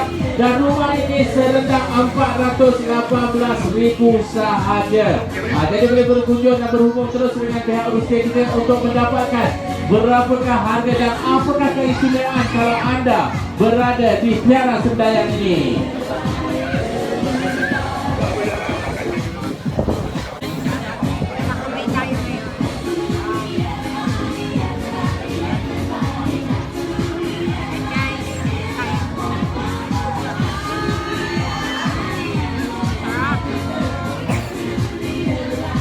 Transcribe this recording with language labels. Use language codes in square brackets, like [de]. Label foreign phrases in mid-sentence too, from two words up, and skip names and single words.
[ms] Dan rumah ini serendah 418,000 sahaja. Jadi boleh berkunjung dan berhubung terus dengan pihak Rusia kita untuk mendapatkan berapakah harga dan apakah keistimewaan kalau anda berada di Piara Sendayang ini. [tl] Makamay tayo ngayon. [en] And guys, [tl] kain po. Sarap.